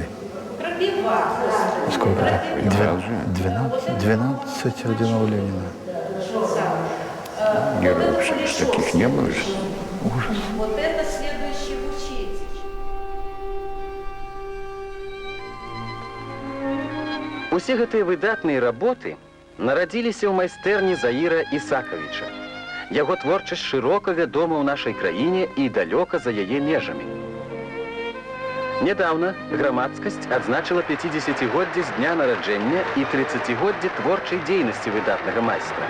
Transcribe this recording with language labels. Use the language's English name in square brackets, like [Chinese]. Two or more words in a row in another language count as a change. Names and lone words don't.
[Russian] Сколько там? 12 орденов Ленина. Героев же таких не было же. Ужас. Вот это следующий учитель. [Belarusian] Усе гэтыя выдатныя работы нарадзіліся ў майстэрні Заіра Ісакавіча. Яго творчасць шырока вядома ў нашай краіне і далёка за яе межамі. Нядаўна грамадскасць адзначыла 50-годдзе з дня нараджэння і 30-годдзе творчай дзейнасці выдатнага майстра.